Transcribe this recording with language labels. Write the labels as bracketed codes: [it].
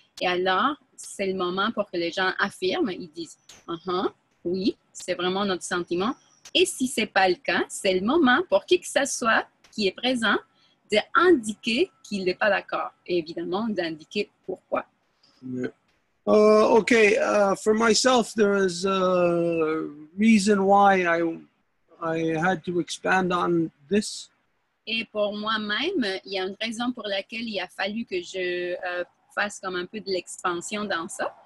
[fr] Et alors, c'est le moment pour que les gens affirment, ils disent, oui, c'est vraiment notre sentiment. Et si ce n'est pas le cas, c'est le moment pour qui que ce soit qui est présent d'indiquer qu'il n'est pas d'accord. Et évidemment, d'indiquer pourquoi. [en] Yeah. Okay, for myself, there is a reason why I had to expand on this. [fr] Et pour moi-même, il y a une raison pour laquelle il a fallu que je fasse comme un peu de l'expansion dans ça.